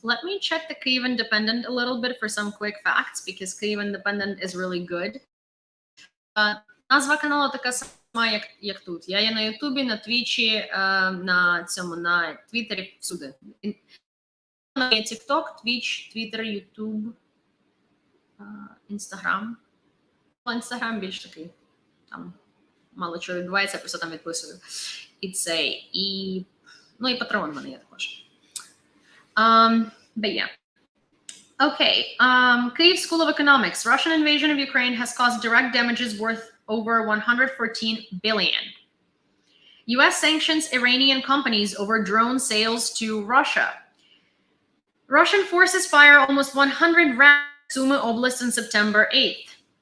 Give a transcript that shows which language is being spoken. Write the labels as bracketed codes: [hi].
[en] Let me check the Kyiv Independent a little bit for some quick facts, because Kyiv Independent is really good. [uk] Назва каналу така сама, як тут. Я є на Ютубі, на Твічі, на Твіттері, всюди. Є TikTok, Twitch, Twitter, YouTube, Instagram. Instagram більш такий, там мало чого відбувається, я просто там відписую. І Patreon в мене є також. [en] But yeah. Okay, Kyiv School of Economics. Russian invasion of Ukraine has caused direct damages worth over 114 billion. U.S. sanctions Iranian companies over drone sales to Russia. Russian forces fire almost 100 rounds in Sumy Oblast on September 8th.